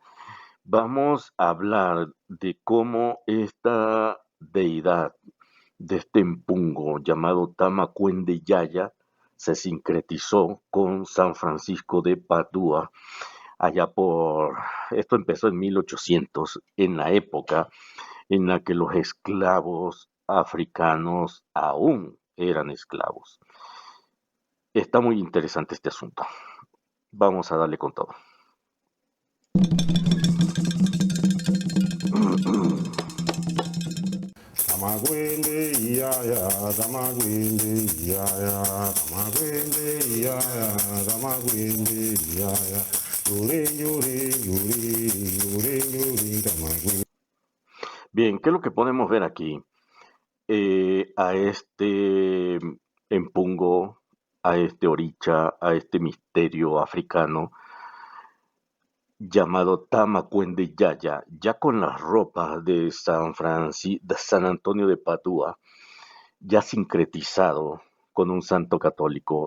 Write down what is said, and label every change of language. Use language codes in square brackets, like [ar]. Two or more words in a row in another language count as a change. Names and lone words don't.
[es] Vamos a hablar de cómo esta deidad de este empungo llamado Tamacuende Yaya se sincretizó con San Francisco de Padua, esto empezó en 1800, en la época en la que los esclavos africanos aún eran esclavos. Está muy interesante este asunto. Vamos a darle con todo. Tamagwende yaya, tamagwende yaya, tamagwende yaya, tamagwende yaya, yure yure yure yure yure tamagwende. Bien, ¿qué es lo que podemos ver aquí? A este empungo, a este oricha, a este misterio africano llamado Tamacuende Yaya, ya con las ropas de San Antonio de Padua, ya sincretizado con un santo católico.